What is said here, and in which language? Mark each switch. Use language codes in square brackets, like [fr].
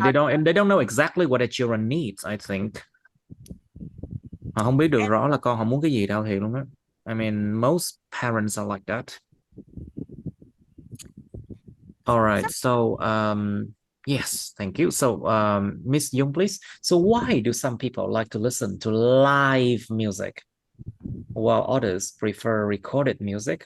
[en] They don't know exactly what their children needs, I think. [vi] Họ không biết được rõ là con họ muốn cái gì đâu, thiệt luôn á. [en] I mean, most parents are like that. All right. So, yes, thank you. So, Miss Young, please. So why do some people like to listen to live music while others prefer recorded music?